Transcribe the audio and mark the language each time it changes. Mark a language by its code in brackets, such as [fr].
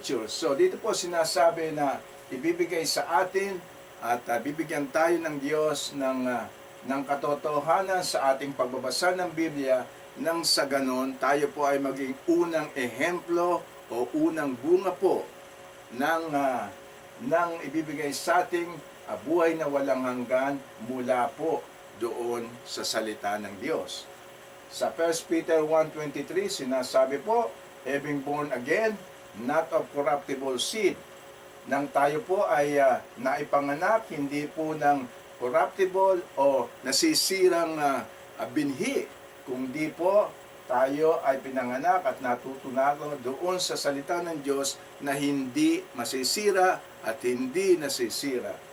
[tl] So dito po sinasabi na ibibigay sa atin at bibigyan tayo ng Diyos ng katotohanan sa ating pagbabasa ng Biblia, nang sa ganon tayo po ay maging unang ehemplo o unang bunga po ng ibibigay sa ating buhay na walang hanggan mula po doon sa salita ng Diyos. Sa 1 Peter 1:23, sinasabi po, [en] having born again, not of corruptible seed. [tl] Nang tayo po ay naipanganak, hindi po ng corruptible o nasisirang binhi, kundi po tayo ay pinanganak at natutunago doon sa salita ng Diyos na hindi masisira at hindi nasisira.